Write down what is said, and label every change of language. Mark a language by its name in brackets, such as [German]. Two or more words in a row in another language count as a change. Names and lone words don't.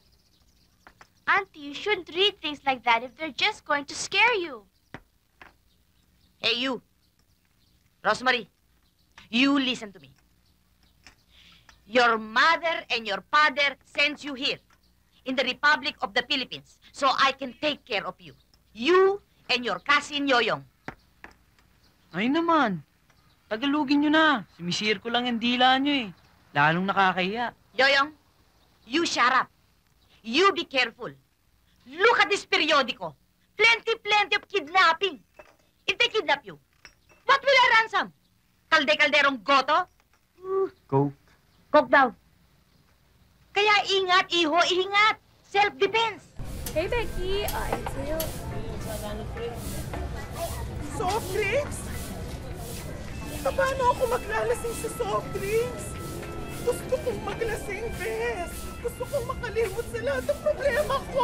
[English] Auntie, you shouldn't read things like that if they're just going to scare you. Hey, you! Rosemary, you listen to me. Your mother and your father sends you here in the Republic of the Philippines so I can take care of you. You and your cousin Yoyong. [Filipino] Ay naman. Tagalugin nyo na. Simisir ko lang yung dila nyo eh. Lalong nakakahiya. [English] Yoyong, you shut up. You be careful. Look at this periodico. Plenty of kidnapping. If they kidnap you, what will I ransom? [Filipino] Kalde-kalderong goto? [English] Go. [Filipino] Coke daw. Kaya ingat, iho, ingat. [English] Self-defense. [Filipino] Hey, Becky. Ayun sa'yo. [English] Soft drinks? [Filipino] Paano ako maglalasing sa [English] soft drinks? [Filipino] Gusto kong maglasing, Bes. Gusto kong makalimot sa lahat ng problema ko.